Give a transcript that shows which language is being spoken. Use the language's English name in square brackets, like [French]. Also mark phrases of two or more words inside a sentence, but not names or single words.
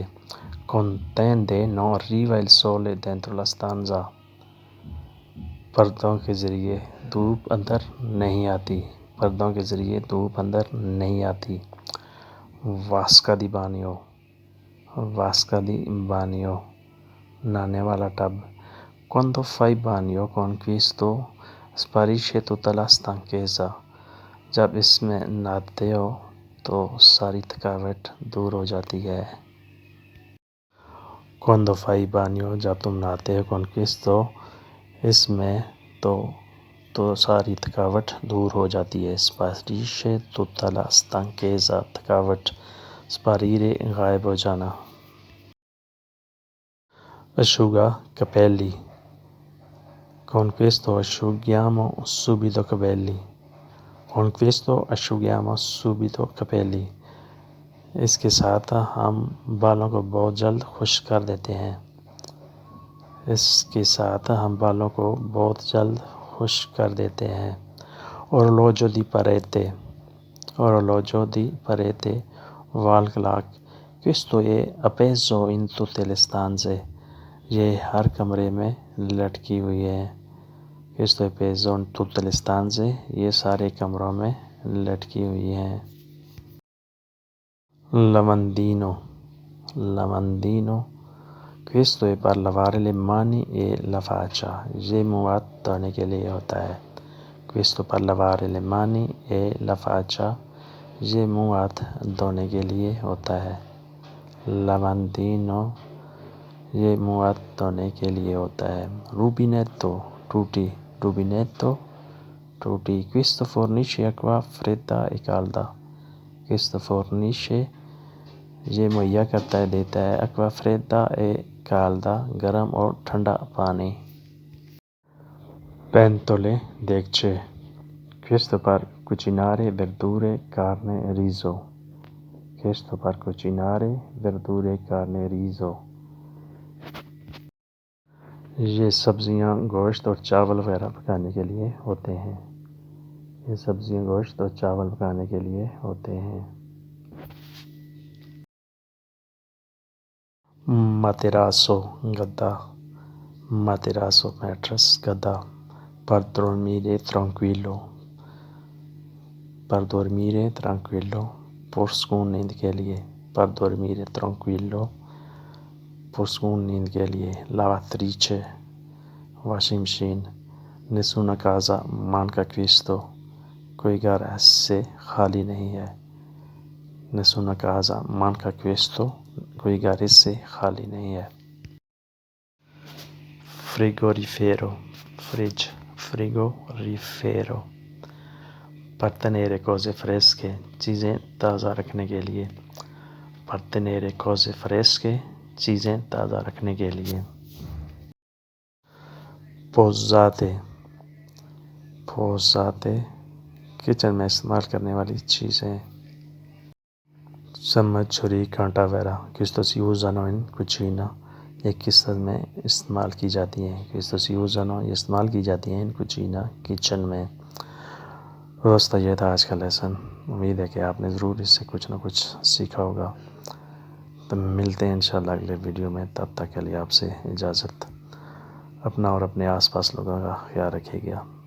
[Italian] Con tende non arriva il sole dentro la stanza. [Urdu] پردوں کے ذریعے دھوپ اندر نہیں آتی، پردوں کے ذریعے دھوپ اندر نہیں آتی۔ [Italian] vasca da bagno, [Urdu] نہانے والا ٹب۔ [Italian] Quando fai bagno con questo sparisce tutta la stanchezza. [Urdu] جب اس میں نہاتے ہو تو ساری تھکاوٹ دور ہو جاتی ہے۔ [Italian] Quando fai bagno، [Urdu] جب تم نہاتے ہو [Italian] con questo، [Urdu] اس میں تو ساری تھکاوٹ دور ہو جاتی ہے۔ [Italian] Sparisce tutta la stanchezza، [Urdu] تھکاوٹ، sparire غائب ہو جانا۔ [Italian] Asciuga capelli، con questo asciughiamo subito capelli. Con questo asciughiamo subito capelli، [Urdu] اس کے ساتھ ہم بالوں کو بہت جلد خشک کر دیتے ہیں۔ اس کے ساتھ ہم بالوں کو بہت جلد خشک کر دیتے ہیں۔ [Italian] Orologio di parete، [English] wall clock۔ [Italian] Questo è appeso in tutte le stanze، [Urdu] یہ ہر کمرے میں لٹکی ہوئی ہے۔ [Italian] Questo è appeso in tutte le stanze، [Urdu] یہ سارے کمروں میں لٹکی ہوئی ہے۔ [Italian] Lavandino، questo è per lavare le mani e la faccia، [Urdu] یہ منہ ہاتھ دھونے کے لیے ہوتا ہے۔ [Italian] Questo per lavare le mani e la faccia، [Urdu] یہ منہ ہاتھ دھونے کے لیے ہوتا ہے۔ Lavandino، یہ منہ ہاتھ دھونے کے لیے ہوتا ہے۔ [Italian] Rubinetto، ٹوٹی۔ Questo fornisce acqua fredda e calda۔ Questo fornisce، [Urdu] یہ مہیا کرتا ہے، دیتا ہے، [Italian] acqua fredda e calda، [Urdu] گرم اور ٹھنڈا پانی۔ [Italian] Pentole، دیگچے۔ Questo per cucinare verdure, carne, riso۔ Questo per cucinare verdure, carne, riso، [Urdu] یہ سبزیاں، گوشت اور چاول وغیرہ پکانے کے لیے ہوتے ہیں۔ یہ سبزیاں، گوشت اور چاول پکانے کے لیے ہوتے ہیں۔ [Italian] Materasso، گدا۔ Materasso [Urdu] میٹرس، گدا۔ [Italian] Per dormire tranquillo، [Urdu] پرسکون نیند کے لیے۔ [Italian] Per dormire tranquillo، [Urdu] پرسکون نیند کے لیے۔ [Italian] Lavatrice، [English] washing machine. [Italian] Nessuna casa manca questo، [Urdu] کوئی گھر اس سے خالی نہیں ہے۔ [Italian] Nessuna casa manca questo، [Urdu] کوئی گھر اس سے خالی نہیں ہے۔ [Italian] Frigorifero، فریج۔ Frigorifero، per tenere cose fresche، [Urdu] چیزیں تازہ رکھنے کے لیے۔ [Italian] Per tenere cose fresche، [Urdu] چیزیں تازہ رکھنے کے لیے۔ Posate، کچن میں استعمال کرنے والی چیزیں۔ چمچ، چھری، کانٹا وغیرہ۔ [Italian] Questo si usano in cucina، [Urdu] یہ کچن میں استعمال کی جاتی ہیں۔ Questo si usano، یہ استعمال کی جاتی ہیں [Italian] in cucina، [Urdu] کچن میں۔ دوستو، یہ تھا آج کا لیسن۔ امید ہے کہ آپ نے ضرور اس سے کچھ نہ کچھ سیکھا ہوگا۔ تو ملتے ہیں انشاءاللہ اگلے ویڈیو میں، تب تک کے لیے آپ سے اجازت۔ اپنا اور اپنے آس پاس لوگوں کا خیال رکھیے گا۔